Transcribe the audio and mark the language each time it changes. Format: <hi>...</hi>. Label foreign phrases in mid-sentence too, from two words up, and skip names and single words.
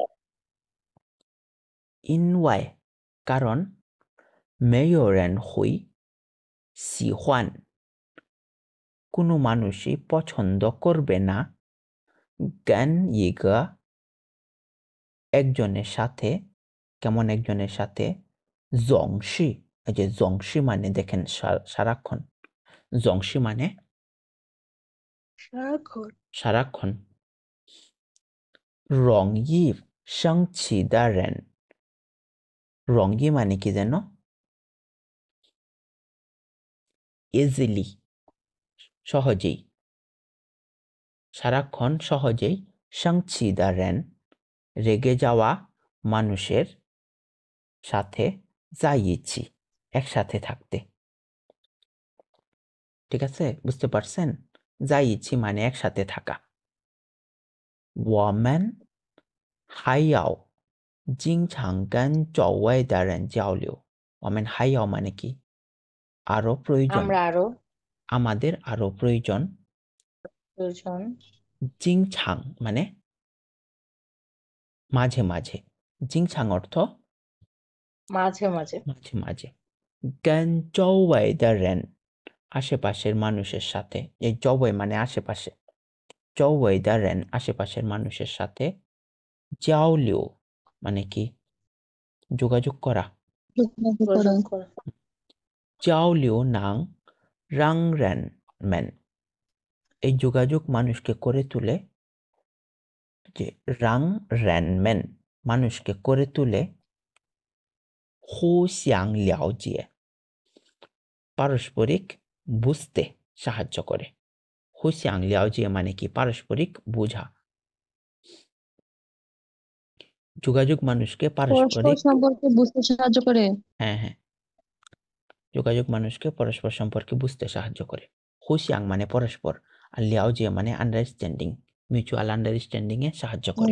<bn>因为 কারণ</bn> <zh>没有人会喜欢</zh> <bn>কোনো মানুষই পছন্দ করবে না</bn> <zh>跟一个</zh> <bn>একজনের সাথে কেমন একজনের সাথে 总是 এই যে 总是 মানে দেখেন সারাক্ষণ 总是 মানে সারাক্ষণ</bn> <zh>容易生气的人</zh> <bn>容易 মানে কি জানো easily সহজেই সারাক্ষণ সহজেই</bn> <zh>生气的人</zh> <bn>রেগে যাওয়া মানুষের সাথে</bn> <zh>在一起</zh> <bn>একসাথে থাকতে ঠিক আছে বুঝতে পারছেন</bn> <zh>在一起</zh> <bn>মানে একসাথে থাকা</bn> <zh>我们还要经常跟周围的人交流我们还要</zh> <bn>মানে কি আরো প্রয়োজন আমাদের আরো প্রয়োজন 经常 মানে মাঝে মাঝে 经常 অর্থ মাঝে মাঝে মাঝে</bn> <zh>跟周围的人</zh> <bn>আশেপাশের মানুষের সাথে এই 周围 মানে আশেপাশে</bn> <zh>周围的人</zh> <bn>আশেপাশের মানুষের সাথে 交流 মানে কি যোগাযোগ করা</bn> <zh>交流能让人们</zh> <bn>এই যোগাযোগ মানুষকে করে তুলে যে</bn> <zh>让人们</zh> <bn>মানুষকে করে তুলে</bn> <zh>互相了解</zh> <bn>পারস্পরিক বুঝতে সাহায্য করে</bn> <zh>互相了解</zh> <bn>মানে কি পারস্পরিক বোঝা যোগাযোগ মানুষকে পরস্পর পারস্পরিক সম্পর্কে বুঝতে সাহায্য করে। হ্যাঁ হ্যাঁ যোগাযোগ মানুষকে পরস্পর সম্পর্কে বুঝতে সাহায্য করে। হুসিয়াং মানে পরস্পর, আর লিয়াওজিয়ে মানে আন্ডারস্ট্যান্ডিং,</bn> <en>mutual understanding</en> <bn>এ সাহায্য করে।</bn>